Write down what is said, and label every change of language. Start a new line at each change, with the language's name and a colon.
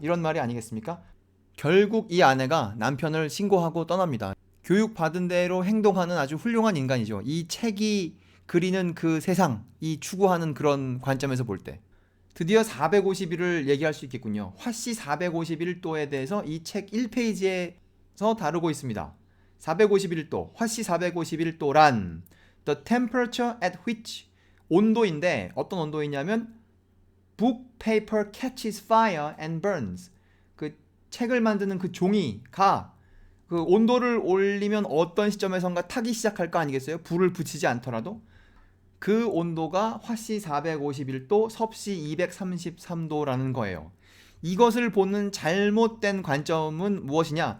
Korean: 이런 말이 아니겠습니까? 결국 이 아내가 남편을 신고하고 떠납니다. 교육받은 대로 행동하는 아주 훌륭한 인간이죠. 이 책이 그리는 그 세상, 이 추구하는 그런 관점에서 볼 때. 드디어 451을 얘기할 수 있겠군요. 화씨 451도에 대해서 이 책 1페이지에서 다루고 있습니다. 451도, 화씨 451도란
English: the temperature at which
Korean: 온도인데 어떤 온도이냐면
English: book paper catches fire and burns.
Korean: 그 책을 만드는 그 종이가 그 온도를 올리면 어떤 시점에선가 타기 시작할 거 아니겠어요? 불을 붙이지 않더라도 그 온도가 화씨 451도, 섭씨 233도라는 거예요. 이것을 보는 잘못된 관점은 무엇이냐?